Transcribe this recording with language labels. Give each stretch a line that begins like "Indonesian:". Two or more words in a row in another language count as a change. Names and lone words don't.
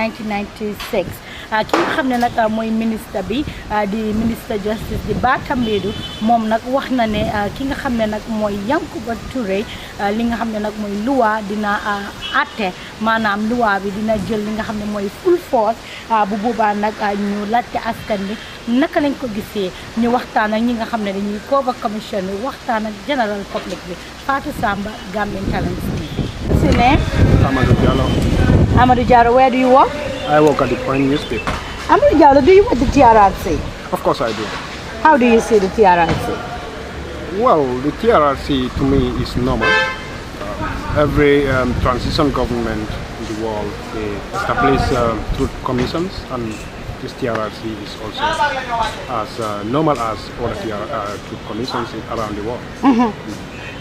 Wolof: 1996 ki nga xam ne nag mooy ministre bi di
French: ministre justice
Wolof: di Batambedu moom nag wax na ne ki nga xam ne nag mooy Yankuba Touray li nga xam ne nag mooy loi dina atte maanaam loi bi dina jël li nga xam ne mooy
English: full force
Wolof: bu boobaa nag ñu laajte askan bi naka lañ ko gisee ñu waxtaan ak ñi nga xam ne dañuy
English: cover commission
Wolof: bi waxtaan ak
English: general public
Wolof: bi Fatou Samba Gambian Talents
English: what's your name? Amadou Diallo. Amadou Diallo, where do you work? I work at the Point newspaper. Amadou Diallo, do you watch the TRRC? Of course I do. How do you see the TRRC? Well, the TRRC to me is normal. Every transition government in the world, they establish truth commissions, and this TRRC is also as normal as other truth commissions around the world.